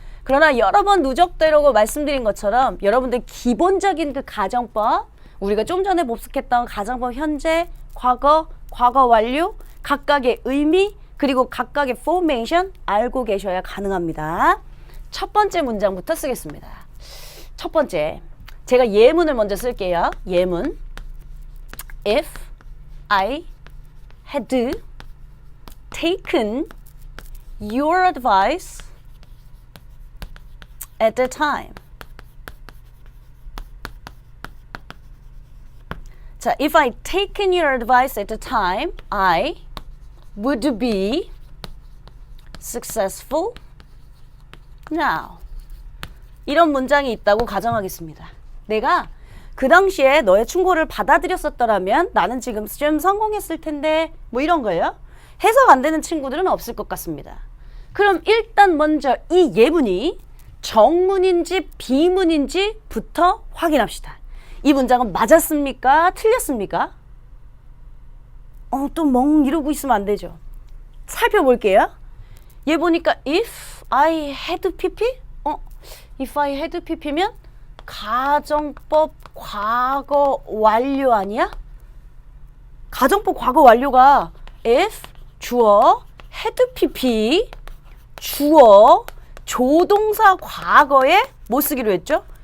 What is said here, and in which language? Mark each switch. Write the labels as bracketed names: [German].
[Korean] 그러나 여러 번 누적되라고 말씀드린 것처럼 여러분들 기본적인 그 가정법 우리가 좀 전에 복습했던 가정법 현재, 과거, 과거 완료 각각의 의미 그리고 각각의 포메이션 알고 계셔야 가능합니다. 첫 번째 문장부터 쓰겠습니다. 첫 번째, 제가 예문을 먼저 쓸게요. 예문. [English] If I had taken your advice at the time. 자, if I taken your advice at the time, I would be successful now. [Korean] 이런 문장이 있다고 가정하겠습니다. 내가 그 당시에 너의 충고를 받아들였었더라면 나는 지금 좀 성공했을 텐데 뭐 이런 거예요. 해석 안 되는 친구들은 없을 것 같습니다. 그럼 일단 먼저 이 예문이 정문인지 비문인지부터 확인합시다. 이 문장은 맞았습니까? 틀렸습니까? 또 멍 이러고 있으면 안 되죠. 살펴볼게요. 얘 보니까 if I had pp? if I had pp면 가정법 과거 완료 아니야? 가정법 과거 완료가 if 주어 had PP, 주어 조동사 과거에 뭐 쓰기로 했죠?